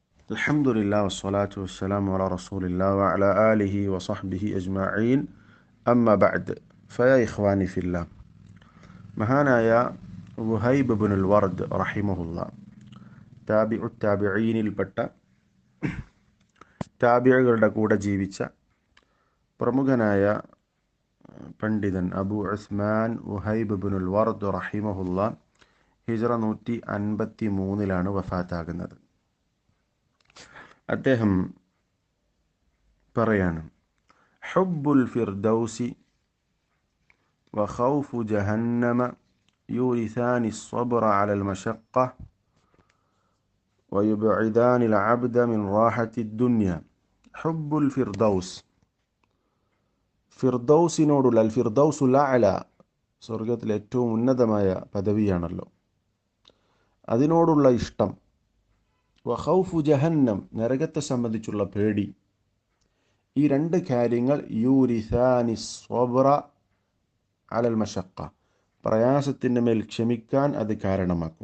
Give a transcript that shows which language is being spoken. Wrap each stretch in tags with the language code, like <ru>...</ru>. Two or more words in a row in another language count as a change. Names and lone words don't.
<ar>الحمد لله والصلاة والسلام على رسول الله وعلى آله وصحبه أجمعين أما بعد فيا إخواني في الله</ar> <ml>മഹാനായ വുഹൈബ് ഇബ്നുൽ വർദ് റഹിമഹുല്ല താബിഉ താബിഈനിൽപ്പെട്ട താബിഈകളുടെ കൂടെ ജീവിച്ച പ്രമുഖനായ പണ്ഡിതൻ അബു ഉസ്മാൻ വുഹൈബ് ഇബ്നുൽ വർദ് റഹിമഹുല്ല ഹിജ്റ 153 വഫാത്താകുന്നത്. അദ്ദേഹം പറയാണ്,</ml> <ar>حب الفردوس وخوف جهنم يورثان الصبر على المشقة ويبعدان العبد من راحة الدنيا. حب الفردوس</ar> <ml>ഫിർദൗസിനോടുള്ള</ml> <ar>الفردوس الأعلى</ar> <ml>സ്വർഗത്തിലെ ഏറ്റവും ഉന്നതമായ പദവിയാണല്ലോ, അതിനോടുള്ള ഇഷ്ടം,</ml> <ar>وخوف جهنم</ar> <ml>നരകത്തെ സംബന്ധിച്ചുള്ള പേടി, ഈ രണ്ട് കാര്യങ്ങൾ</ml> <ar>يورثان الصبر على المشقة</ar> <ml>പ്രയാസത്തിൻ്റെ മേൽ ക്ഷമിക്കാൻ അത് കാരണമാക്കും.</ml>